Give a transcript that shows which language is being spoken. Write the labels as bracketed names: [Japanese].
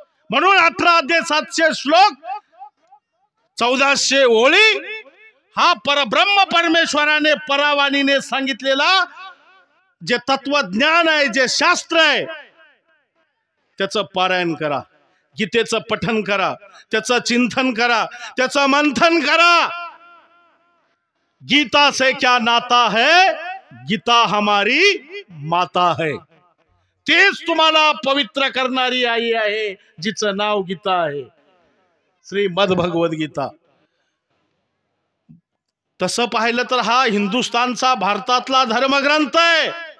[Marathi] म्हणून 18 अध्याय 700 श्लोक 1400 ओळी हा परब्रह्म परमेश्वराने परावाणीने सांगितलेला जे तत्वज्ञान आहे, जे शास्त्र आहे, त्याचं पारायण करा, गीतेचं पठन करा, त्याचं चिंतन करा, त्याचं मंथन करा. [Hindi] गीता से क्या नाता है, गीता हमारी माता है. [Marathi] तेच तुम्हाला पवित्र करणारी आई आहे, जिचं नाव गीता आहे, श्रीमद भगवद गीता. तसं पाहिलं तर हा हिंदुस्थानचा, भारतातला धर्मग्रंथ आहे.